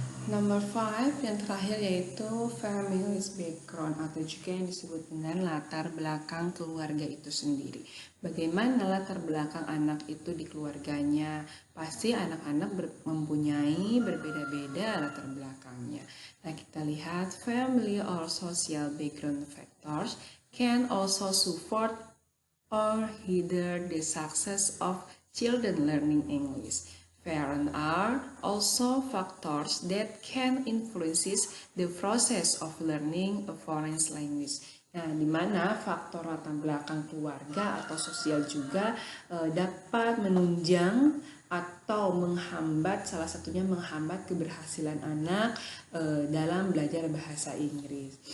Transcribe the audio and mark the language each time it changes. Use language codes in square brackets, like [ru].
[en] Number 5 [id] yang terakhir yaitu family background atau juga yang disebut dengan latar belakang keluarga itu sendiri. Bagaimana latar belakang anak itu di keluarganya? Pasti anak-anak mempunyai berbeda-beda latar belakangnya. Nah, kita lihat [en] family or social background factors can also support or hinder the success of children learning English. Parents are also factors that can influence the process of learning a foreign language. [id] Nah, di mana faktor latar belakang keluarga atau sosial juga dapat menunjang atau menghambat, salah satunya menghambat keberhasilan anak dalam belajar bahasa Inggris.